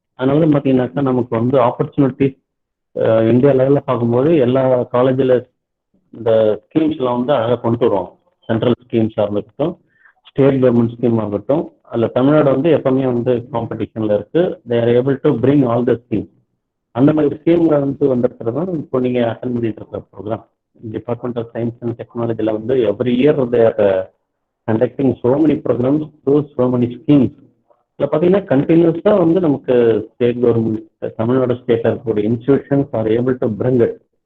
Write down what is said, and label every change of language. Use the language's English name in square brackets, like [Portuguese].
[Tamil] அதனால பார்த்தீங்கன்னாக்கா நமக்கு வந்து ஆப்பர்ச்சுனிட்டிஸ் இந்தியா லெவலில் பார்க்கும்போது எல்லா காலேஜில் இந்த ஸ்கீம்ஸ்லாம் வந்து அழகாக கொண்டு வருவாங்க. சென்ட்ரல் ஸ்கீம்ஸாக இருக்கட்டும், ஸ்டேட் கவர்மெண்ட் ஸ்கீமாக இருக்கட்டும், அதில் தமிழ்நாடு வந்து எப்பவுமே வந்து காம்படிஷனில் இருக்குது. [English] They are able to bring all the scheme. [Tamil] அந்த மாதிரி ஸ்கீம்களை வந்து வந்திருக்கிறது தான் இப்போ நீங்கள் அட்டன் பண்ணிட்டு இருக்கிற program. [English] Department of Science and Technology வந்து every year they are conducting so many programs through so many schemes. [Tamil] இதில் பார்த்தீங்கன்னா கண்டினியூஸாக வந்து நமக்கு ஸ்டேட் கவர்மெண்ட், தமிழ்நாடு ஸ்டேட்டில் இருக்கக்கூடிய institutions [English] Are able to bring it.